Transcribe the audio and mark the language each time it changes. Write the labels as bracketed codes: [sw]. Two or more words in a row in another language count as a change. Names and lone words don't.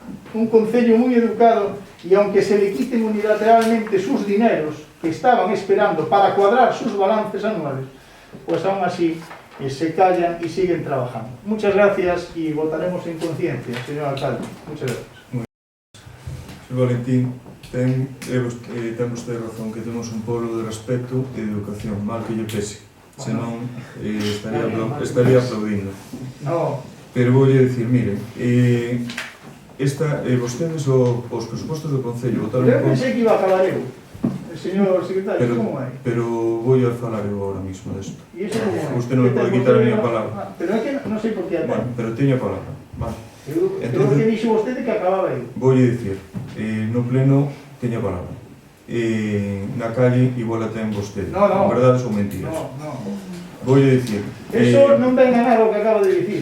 [gl] un concello moi educado, [es] y aunque se le quiten unilateralmente sus dineros que estaban esperando para cuadrar sus balances anuales, pues aún así se callan y siguen trabajando. Muchas gracias y votaremos en conciencia, señor alcalde. Muchas gracias. Señor Valentín, [gl] ten vostede razón que temos un pueblo de respeto e de educación, mal que lle pese, senón estaría aplaudindo. [es] No, [gl] Pero voulle dicir, mire, vostedes os presupostos do Concello votaron [es] yo pensé que iba a acabar eu. El señor secretario, ¿cómo hay? pero voy a falar eu ahora mismo desto. ¿Y eso cómo hay? [gl] Usted non me pode quitar a miña palabra. Pero é que non sei por qué Bueno, pero teño a palabra. Vale. Creo Entonces- que dixo vostede que acababa eu. Voulle dicir, no pleno teño a palabra. Na calle igual a ten vostede. [es] No, no. [gl] En verdade son mentiras. [es] No, no. [gl] Voulle dicir, Eso non ven a nada o que acaba de dicir.